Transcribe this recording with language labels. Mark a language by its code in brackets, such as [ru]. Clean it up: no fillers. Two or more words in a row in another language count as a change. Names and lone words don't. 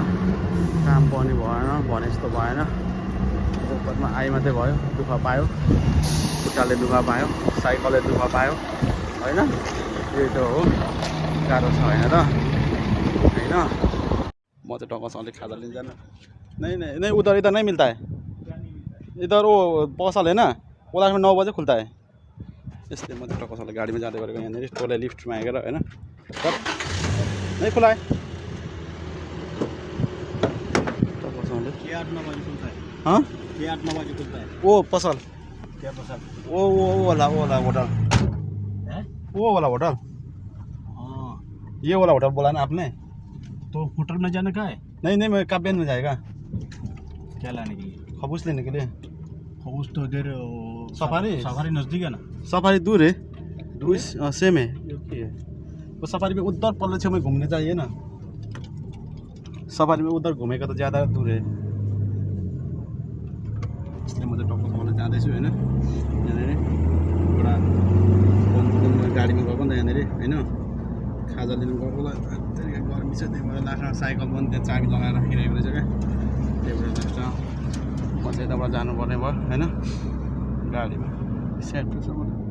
[ne] काम पनि भएन भने जस्तो भएन, ओपरमा आइ मात्रै भयो, दुःख पायो, खुट्टाले दुःख पायो, साइकलले दुःख पायो होइन, त्यही त हो, गाह्रो छ होइन र होइन। म चाहिँ टक्क अलिक खाजा लिन जानु, [hi] नहीं उधर इधर नहीं मिलता है, इधर वो पसल है ना वो लास्ट में 9 बजे खुलता है, इसलिए [ne] म चाहिँ टक्क गाडीमा जाँदै गरेको यहाँनिर टोले लिफ्टमा आएर होइन। [hi] नहीं खुला है, 8-9 बजे खुलता है। हाँ 8-9 बजे खुलता है। वो पसल, क्या पसंद? वो वाला होटल, है वो वाला होटल, हाँ ये वाला होटल बोला ना आपने। तो होटल में जाने का है, नहीं मैं काब्यन में जाएगा, क्या लाने के लिए? खबूस लेने के लिए। खबूस तो इधर सफारी नजदीक है ना, सफारी दूर है, सेम है वो सफारी में उधर पल्ले छेउ में घूमने चाहिए ना, सफारी में उधर घूमेगा तो ज़्यादा दूर है। [ne] यसले म चाहिँ टक्क पाउन जाँदैछु होइन यहाँनिर एउटा गाडीमा गएको नि त यहाँनिर होइन खाजा लिनु गएको गर्मी छ त्यही भएर लास्टमा साइकल पनि त्यहाँ चाबी लगाएर राखिरहेको रहेछ क्या त्यही भएर लास्टमा म चाहिँ यताबाट जानुपर्ने भयो होइन गाडीमा सेटसम्म